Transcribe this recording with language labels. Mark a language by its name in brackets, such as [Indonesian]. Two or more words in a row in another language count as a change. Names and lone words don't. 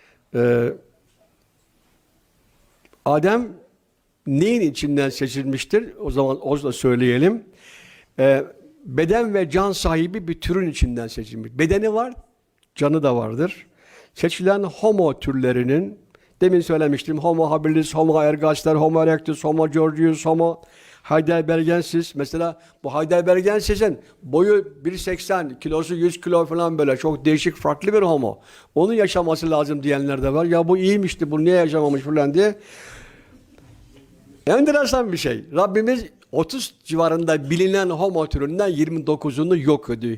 [Turkish] Adem neyin içinden seçilmiştir? O zaman o da söyleyelim. Beden ve can sahibi bir türün içinden seçilmiş. Bedeni var, canı da vardır. Seçilen homo türlerinin, demin söylemiştim, homo habilis, homo ergaster, homo erectus, homo georgius, homo heidelbergensis. Mesela bu heidelbergensis'in boyu 1.80, kilosu 100 kilo falan, böyle çok değişik, farklı bir homo. Onun yaşaması lazım diyenler de var. Ya bu iyiymişti, bu niye yaşamamış falan diye. Enteresan bir şey. Rabbimiz 30 civarında bilinen homo türünden 29'unu yok ediyor.